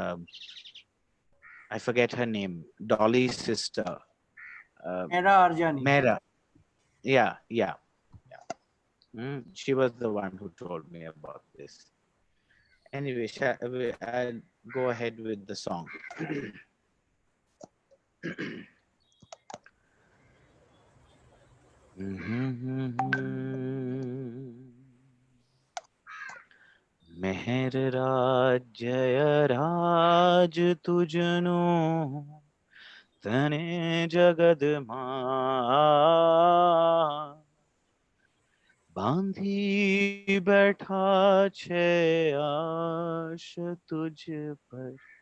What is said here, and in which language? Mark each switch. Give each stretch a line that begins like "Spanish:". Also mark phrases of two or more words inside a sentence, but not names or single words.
English: I forget her name. Dolly's sister. Mera Arjani. Mehra. Yeah. She was the one who told me about this. Anyway, I'll go ahead with the song.
Gujarati: મેહર રાજ જય રાજ તુજનો તને જગદ માં બાંધી બેઠા છે આશ તુજ પર